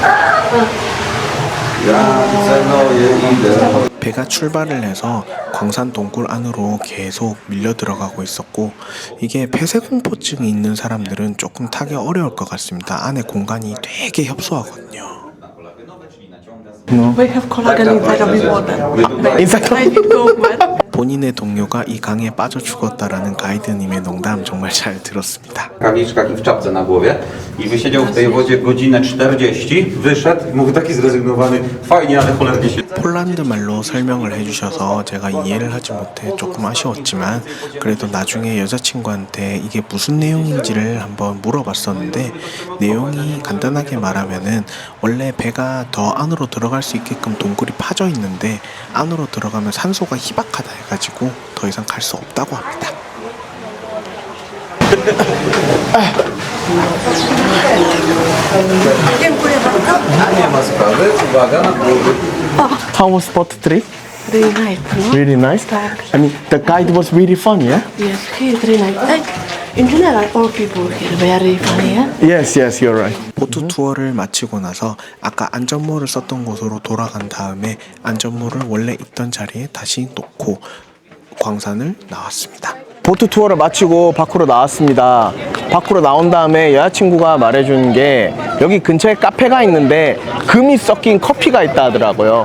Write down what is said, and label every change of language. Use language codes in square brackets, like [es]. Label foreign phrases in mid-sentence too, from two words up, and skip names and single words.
[ko] 배가 출발을 해서 광산 동굴 안으로 계속 밀려 들어가고 있었고, 이게 폐쇄공포증이 있는 사람들은 조금 타기 어려울 것 같습니다. 안에 공간이 되게 협소하거든요. [en] We have collagen inside of the water. Inside of- I need to go, man. [ko] 본인의 동료가 이 강에 빠져 죽었다라는 가이드님의 농담 정말 잘 들었습니다. [pl] w rękawiczkach i w czapce na głowie i wysiedział w tej wodzie godzinę 40, wyszedł i mówi taki zrezygnowany, fajnie, ale cholernie się... [ko] 폴란드 말로 설명을 해주셔서 제가 이해를 하지 못해 조금 아쉬웠지만 그래도 나중에 여자친구한테 이게 무슨 내용인지를 한번 물어봤었는데 내용이 간단하게 말하면은 원래 배가 더 안으로 들어갈 수 있게끔 동굴이 파져 있는데 안으로 들어가면 산소가 희박하다 해가지고 더 이상 갈 수 없다고 합니다. [pl] Nie ma sprawy, uwaga na głowy. [en] How was spot trip? Really nice, no? Really nice. I mean, the guide was really fun, yeah? Yes, he is really nice. Like, in general, all people here very funny, yeah? Yes, yes, you're right. [ko] 보트 투어를 마치고 나서 아까 안전모를 썼던 곳으로 돌아간 다음에 안전모를 원래 있던 자리에 다시 놓고 광산을 나왔습니다. 보트 투어를 마치고 밖으로 나왔습니다. 밖으로 나온 다음에 여자친구가 말해준 게 여기 근처에 카페가 있는데 금이 섞인 커피가 있다 하더라고요.